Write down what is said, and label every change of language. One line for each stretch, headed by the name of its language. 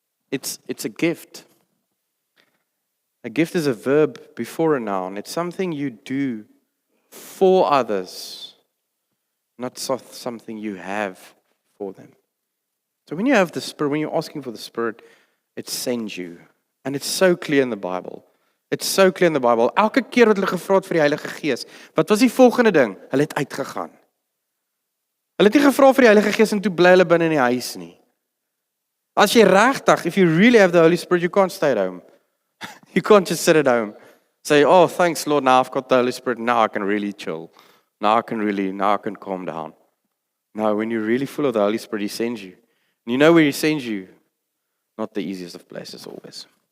English: It's a gift. A gift is a verb before a noun. It's something you do for others, not something you have for them. So when you have the Spirit, when you're asking for the Spirit, it sends you. And it's so clear in the Bible. It's so clear in the Bible.
Afrikaans: Elke keer wat hulle gevra het vir die Heilige Gees, wat was die volgende ding? Hulle het uitgegaan. Hulle het nie gevra vir die Heilige Gees en toe bly hulle binne in die huis nie. As jy regtig,
English: if you really have the Holy Spirit, you can't stay at home. You can't just sit at home. Say, oh, thanks Lord, now I've got the Holy Spirit, now I can really chill. Now I can calm down. No, when you're really full of the Holy Spirit, He sends you. And you know where He sends you? Not the easiest of places always.